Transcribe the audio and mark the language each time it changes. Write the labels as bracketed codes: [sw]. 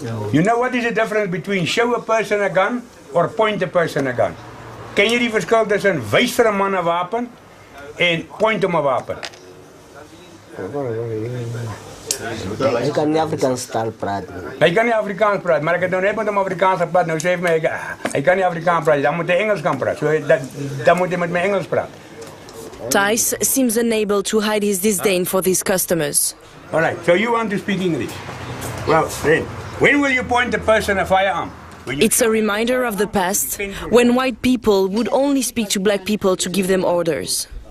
[en] You know what is the difference between show a person a gun or point a person a gun? [af] Ken je die verschil tussen wijs vir 'n man 'n wapen en point hom 'n wapen? Hy kan nie Afrikaans taal praat nie. Hy kan nie Afrikaans praat, maar ek het nou net met hom Afrikaans gepraat. Nou sê hy vir my hy kan nie Afrikaans praat, dan moet hy Engels kan praat. So dan moet hy met my Engels praat. [en] Thijs seems unable to hide his disdain for these customers. All right, so you want to speak English? Well, then, when will you point a person a firearm? It's a reminder of the past, when white people would only speak to black people to give them orders.